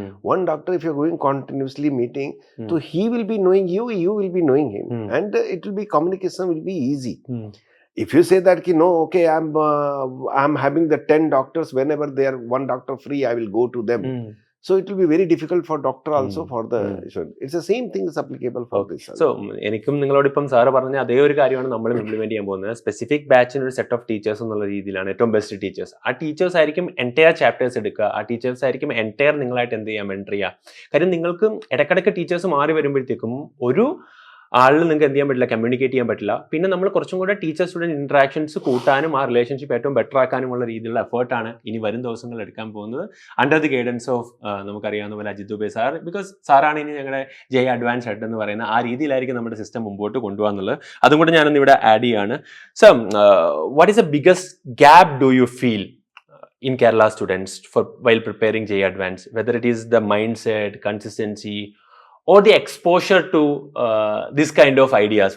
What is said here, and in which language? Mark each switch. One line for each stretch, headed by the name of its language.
English: One doctor, if you're going continuously meeting, so he will be knowing you, you will be knowing him, and it will be, communication will be easy. If you say that no, okay, I'm having the 10 doctors, whenever they are one doctor free, I will go to them. So it will be very difficult for doctor also, for the it's the same thing is applicable for this.
Malayalam: So എനിക്കും നിങ്ങളോടിപ്പം sir പറഞ്ഞ അതേ ഒരു കാര്യമാണ് നമ്മളും implement ചെയ്യാൻ പോകുന്നത്. Specific ബാച്ചിന് ഒരു set of teachers എന്നുള്ള രീതിയിലാണ് ഏറ്റവും ബെസ്റ്റ് ടീച്ചേഴ്സ്. ആ ടീച്ചേഴ്സ് ആയിരിക്കും എൻറ്റയർ ചാപ്റ്റേഴ്സ് എടുക്കുക, ആ ടീച്ചേഴ്സ് ആയിരിക്കും എൻറ്റയർ നിങ്ങളായിട്ട് എന്ത് ചെയ്യാൻ മെൻറ്റർ ചെയ്യുക. കാര്യം നിങ്ങൾക്ക് ഇടയ്ക്കിടയ്ക്ക് ടീച്ചേഴ്സ് മാറി വരുമ്പോഴത്തേക്കും ഒരു ആളിൽ നിങ്ങൾക്ക് എന്ത് ചെയ്യാൻ പറ്റില്ല, കമ്മ്യൂണിക്കേറ്റ് ചെയ്യാൻ പറ്റില്ല. പിന്നെ നമ്മൾ കുറച്ചും കൂടെ ടീച്ചർ സ്റ്റുഡൻറ് ഇന്ററാക്ഷൻസ് കൂട്ടാനും ആ റിലേഷൻഷിപ്പ് ഏറ്റവും ബെറ്റർ ആക്കാനുമുള്ള രീതിയിലുള്ള എഫേർട്ടാണ് ഇനി വരും ദിവസങ്ങളിൽ എടുക്കാൻ പോകുന്നത്,
English: under the guidance of
Malayalam: നമുക്കറിയാവുന്ന പോലെ അജിത് ദുബെ സാർ. ബിക്കോസ് സാറാണ് ഇനി ഞങ്ങളുടെ JEE അഡ്വാൻസ് ഹെഡ് എന്ന് പറയുന്ന ആ രീതിയിലായിരിക്കും നമ്മുടെ സിസ്റ്റം മുമ്പോട്ട് കൊണ്ടുപോകാന്നുള്ളത്. അതും കൂടെ ഞാനൊന്ന് ഇവിടെ ആഡ് ചെയ്യാണ്.
English: So what is the biggest gap do you feel in Kerala students while preparing JEE Advanced, whether it is the mindset, consistency, or the exposure to this kind of ideas?